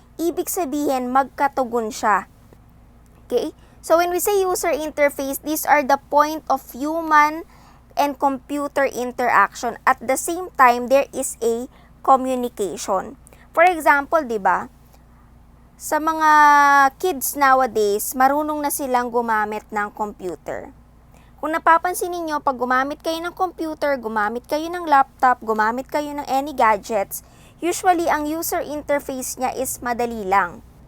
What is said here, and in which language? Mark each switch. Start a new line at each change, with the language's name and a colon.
Filipino: Ibig sabihin, magkatugon siya.
English: Okay? So when we say user interface, these are the point of human and computer interaction. At the same time, there is a communication. For example,
Filipino: di ba, sa mga kids nowadays, marunong na silang gumamit ng computer. Kung napapansin niyo, pag gumamit kayo ng computer, gumamit kayo ng laptop, gumamit kayo ng any gadgets, usually ang user interface niya is madali lang.